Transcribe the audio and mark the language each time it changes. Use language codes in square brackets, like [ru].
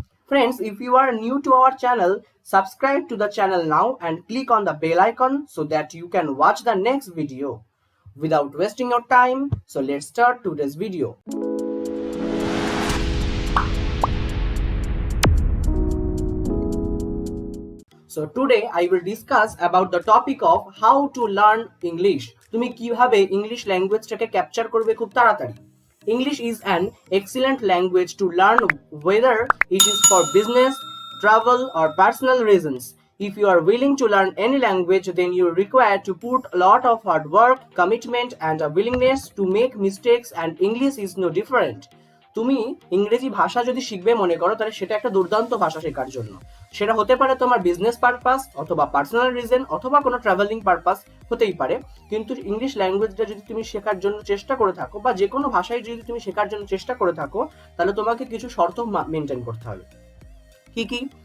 [en] Friends, if you are new to our channel, subscribe to the channel now and click on the bell icon so that you can watch the next video. Without wasting your time, so let's start today's video. So today I will discuss about the topic of how to learn English. [bn] তুমি কিভাবে English ল্যাঙ্গুয়েজটাকে capture করবে খুব তাড়াতাড়ি। [en] English is an excellent language to learn whether it is for business, travel or personal reasons. If you are willing to learn any language, then you require to put a lot of hard work, commitment and a willingness to make mistakes, and English is no different. [bn] তুমি ইংরেজি ভাষা যদি শিখবে মনে করো, তাহলে সেটা একটা দুর্দান্ত ভাষা শেখার জন্য। সেটা হতে পারে তোমার বিজনেস পারপাস অথবা পার্সোনাল রিজন অথবা কোনো ট্রাভেলিং পারপাস হতেই পারে। কিন্তু ইংলিশ ল্যাঙ্গুয়েজটা যদি তুমি শেখার জন্য চেষ্টা করে থাকো বা যে কোনো ভাষায় যদি তুমি শেখার জন্য চেষ্টা করে থাকো, তাহলে তোমাকে কিছু শর্ত মেনটেন করতে হবে। কি কি?